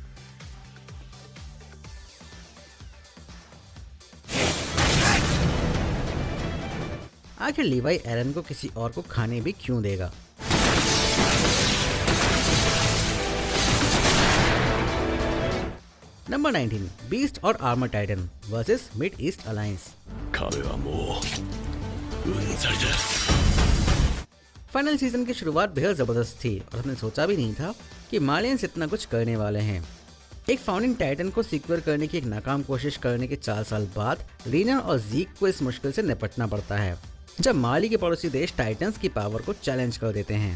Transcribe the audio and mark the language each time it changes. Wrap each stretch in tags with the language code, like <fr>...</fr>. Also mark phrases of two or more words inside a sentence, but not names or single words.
<hi>आखिर लीवाई एरन को किसी और को खाने भी क्यों देगा। नंबर 19, बीस्ट और आर्मर टाइटन वर्सेस मिड ईस्ट अलायंस।</hi> <ja>彼はもううんざりだ。</ja> <en>final season</en> <hi>की शुरुआत बेहद जबरदस्त थी और हमने सोचा भी नहीं था कि मालियंस इतना कुछ करने वाले हैं। एक फाउंडिंग टाइटन को सिक्योर करने की एक नाकाम कोशिश करने के 4 साल बाद रीना और जीक को इस मुश्किल से निपटना पड़ता है जब माली के पड़ोसी देश टाइटंस की पावर को चैलेंज कर देते हैं।</hi>